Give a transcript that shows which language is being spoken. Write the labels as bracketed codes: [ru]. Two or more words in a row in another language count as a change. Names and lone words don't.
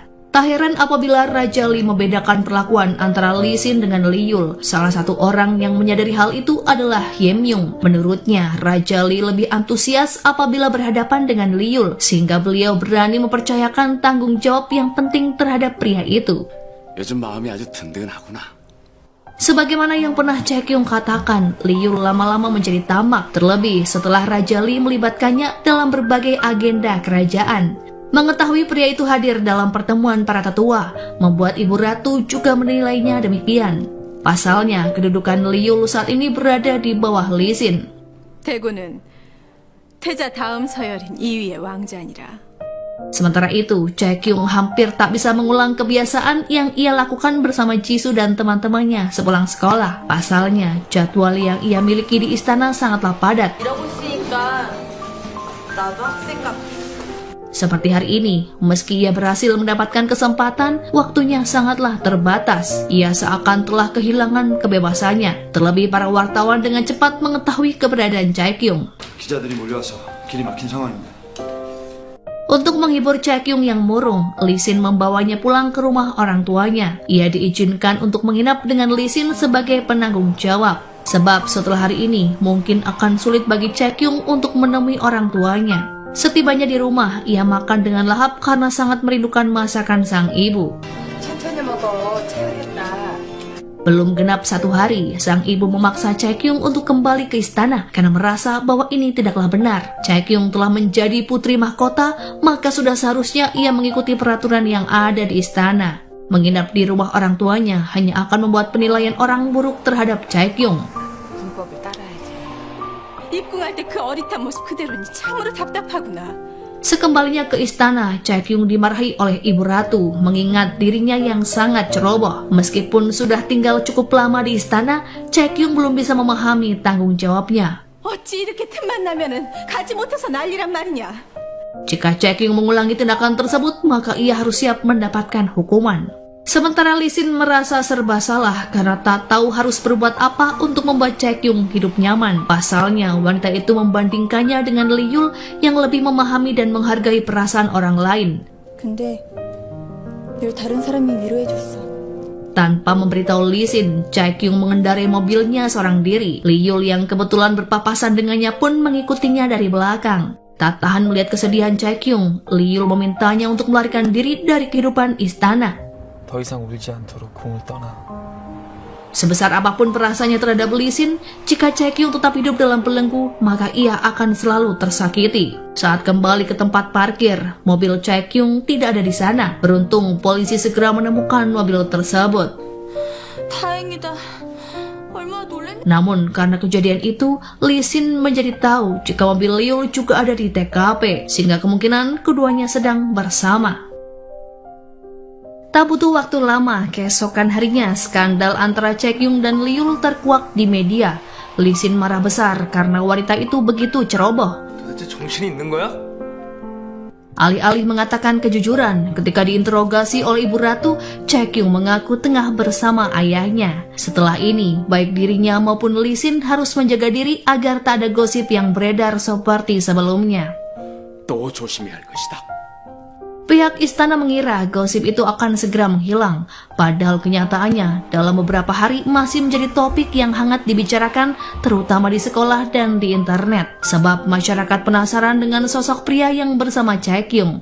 [id] Tak heran apabila Raja Lee membedakan perlakuan antara Lee Sin dengan Liul. Salah satu orang yang menyadari hal itu adalah Hyemyung. Menurutnya, Raja Lee lebih antusias apabila berhadapan dengan Liul, sehingga beliau berani mempercayakan tanggung jawab yang penting terhadap pria itu. [ko] 요즘 마음이 아주 든든하구나. [id] Sebagaimana yang pernah Chaekyung katakan, Liul lama-lama menjadi tamak, terlebih setelah Raja Lee melibatkannya dalam berbagai agenda kerajaan. Mengetahui pria itu hadir dalam pertemuan para tetua, membuat Ibu Ratu juga menilainya demikian. Pasalnya, kedudukan Liul saat ini berada di bawah Lee Sin. [ko] 대구는 태자 다음 서열인 2위의 왕자니라. [id] Sementara itu, Chaekyung hampir tak bisa mengulang kebiasaan yang ia lakukan bersama Jisoo dan teman-temannya sepulang sekolah. Pasalnya, jadwal yang ia miliki di istana sangatlah padat. [ko] 이러고 있으니까 나도 학생 같아. [id] Seperti hari ini, meski ia berhasil mendapatkan kesempatan, waktunya sangatlah terbatas. Ia seakan telah kehilangan kebebasannya. Terlebih para wartawan dengan cepat mengetahui keberadaan Chaekyung. [ko] 기자들이 몰려와서 길이 막힌 상황입니다. [id] Untuk menghibur Chaekyung yang murung, Lee Sin membawanya pulang ke rumah orang tuanya. Ia diizinkan untuk menginap dengan Lee Sin sebagai penanggung jawab. Sebab setelah hari ini, mungkin akan sulit bagi Chaekyung untuk menemui orang tuanya. Setibanya di rumah, ia makan dengan lahap karena sangat merindukan masakan sang ibu. [ko] 천천히 먹어. 체하겠다. [id] Belum genap 1 hari, sang ibu memaksa Chaekyung untuk kembali ke istana karena merasa bahwa ini tidaklah benar. Chaekyung telah menjadi putri mahkota, maka sudah seharusnya ia mengikuti peraturan yang ada di istana. Menginap di rumah orang tuanya hanya akan membuat penilaian orang buruk terhadap Chaekyung. [ko] 문법을 따라야지. 입궁할 때 그 어릿한 모습 그대로니 참으로 답답하구나. [id] Sekembalinya ke istana, Chaekyung dimarahi oleh ibu ratu mengingat dirinya yang sangat ceroboh. Meskipun sudah tinggal cukup lama di istana, Chaekyung belum bisa memahami tanggung jawabnya. [ko] 어찌 이렇게 틈만 나면은 가지 못해서 난리란 말이냐. [id] Jika Chaekyung mengulangi tindakan tersebut, maka ia harus siap mendapatkan hukuman. Sementara Lee Sin merasa serba salah karena tak tahu harus berbuat apa untuk membuat Chaekyung hidup nyaman. Pasalnya, wanita itu membandingkannya dengan Lee Yul yang lebih memahami dan menghargai perasaan orang lain. [ko] 근데 늘 다른 사람이 위로해줬어. [id] Tanpa memberitahu Lee Sin, Chaekyung mengendarai mobilnya seorang diri. Lee Yul yang kebetulan berpapasan dengannya pun mengikutinya dari belakang. Tak tahan melihat kesedihan Chaekyung, Lee Yul memintanya untuk melarikan diri dari kehidupan istana. [ko] 더 이상 울지 않도록 궁을 떠나. [id] Sebesar apapun perasaannya terhadap Lee Sin, jika Chaekyung tetap hidup dalam belenggu, maka ia akan selalu tersakiti. Saat kembali ke tempat parkir, mobil Chaekyung tidak ada di sana. Beruntung polisi segera menemukan mobil tersebut. [ko] 다행이다. 얼마나 놀랐냐. [id] Namun karena kejadian itu, Lee Sin menjadi tahu jika mobil Liu juga ada di TKP, sehingga kemungkinan keduanya sedang bersama. Tak butuh waktu lama, keesokan harinya skandal antara Chaekyung dan Liu terkuak di media. Lee Sin marah besar karena wanita itu begitu ceroboh. [ko] 도대체 정신이 있는 거야? [id] Alih-alih mengatakan kejujuran, ketika diinterogasi oleh ibu ratu, Chaekyung mengaku tengah bersama ayahnya. Setelah ini, baik dirinya maupun Lee Sin harus menjaga diri agar tak ada gosip yang beredar seperti sebelumnya. [ko] 또 조심해야 할 것이다. [id] Pihak istana mengira gosip itu akan segera menghilang, padahal kenyataannya dalam beberapa hari masih menjadi topik yang hangat dibicarakan, terutama di sekolah dan di internet. Sebab masyarakat penasaran dengan sosok pria yang bersama Chaekyung.